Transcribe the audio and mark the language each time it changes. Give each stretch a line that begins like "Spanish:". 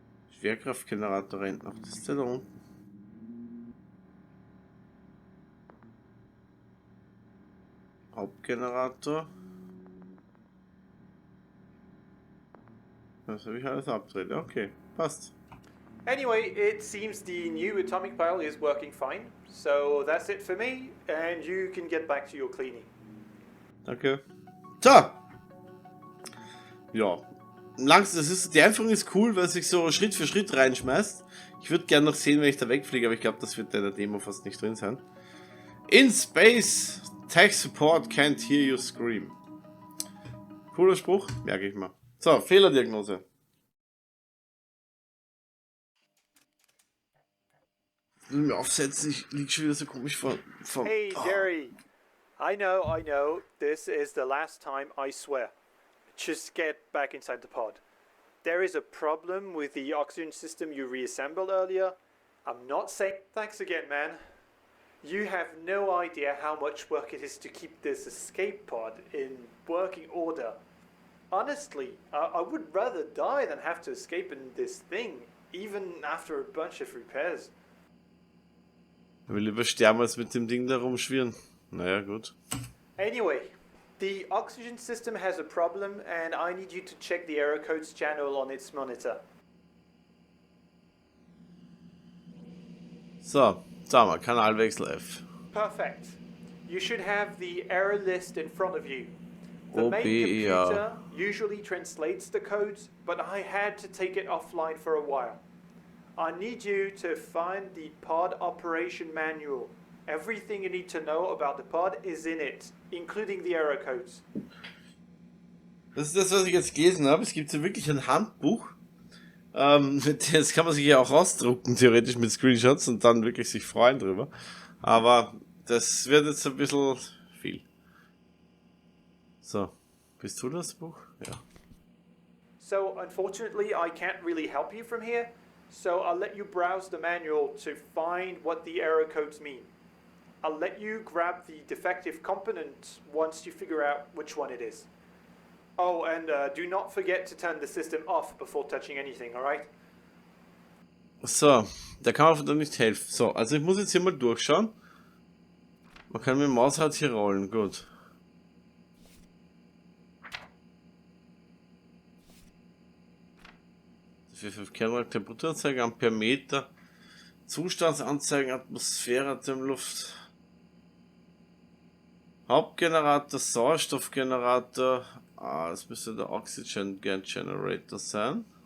German: Schwerkraftgenerator rennt noch. Das ist der da unten. Hauptgenerator. Das habe ich alles abgedreht. Okay, passt.
English: Anyway, it seems the new atomic pile is working fine. So that's it for me, and you can get back to your cleaning.
German: Danke. So. Ja. Langsam, die Einführung ist cool, weil sich so Schritt für Schritt reinschmeißt. Ich würde gerne noch sehen, wenn ich da wegfliege, aber ich glaube, das wird in der Demo fast nicht drin sein.
English: In Space, Tech Support can't hear you scream.
German: Cooler Spruch, merke ich mal. So, Fehlerdiagnose. Ich will mir aufsetzen, ich liege schon wieder so komisch vor.
English: Hey, Jerry. I know. This is the last time, I swear. Just get back inside the pod. There is a problem with the oxygen system you reassembled earlier. I'm not saying thanks again, man. You have no idea how much work it is to keep this escape pod in working order. Honestly, I would rather die than have to escape in this thing, even after a bunch of repairs.
German: Ich will lieber sterben, als mit dem Ding da rumschwirren. Naja, gut.
English: Anyway, the oxygen system has a problem and I need you to check the error codes channel on its monitor.
German: So, sagen wir, Kanalwechsel F.
English: Perfect. You should have the error list in front of you. The main OBER. computer usually translates the codes, but I had to take it offline for a while. I need you to find the pod operation manual. Everything you need to know about the pod is in it, including the error codes.
German: Das ist das, was ich jetzt gelesen habe. Es gibt so wirklich ein Handbuch. Das kann man sich ja auch ausdrucken, theoretisch mit Screenshots und dann wirklich sich freuen drüber. Aber das wird jetzt ein bisschen viel. So, bist du das Buch? Ja.
English: So, unfortunately, I can't really help you from here, so I'll let you browse the manual to find what the error codes mean. I'll let you grab the defective component once you figure out which one it is. Oh, and do not forget to turn the system off before touching anything, alright?
German: So, da kann man von nicht helfen. So, also ich muss jetzt hier mal durchschauen. Man kann mit dem Mausrad hier rollen, gut. Für 5 Kernmark Temperaturanzeige, Ampermeter, Zustandsanzeigen, Atmosphäre, Atemluft, Hauptgenerator, Sauerstoffgenerator, das müsste der Oxygen Generator sein.